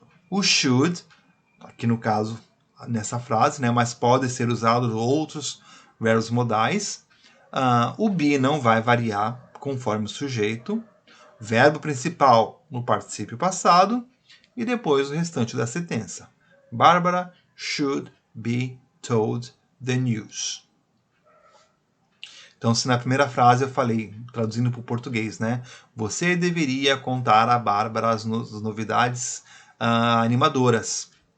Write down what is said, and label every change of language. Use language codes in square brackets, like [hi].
[pt] O should, aqui no caso, nessa frase, né? Mas pode ser usado outros verbos modais. O be não vai variar conforme o sujeito. Verbo principal no particípio passado. E depois o restante da sentença. [en] Barbara should be told the news. [pt] Então, se na primeira frase eu falei, traduzindo para o português, né? Você deveria contar a Bárbara as novidades animadoras.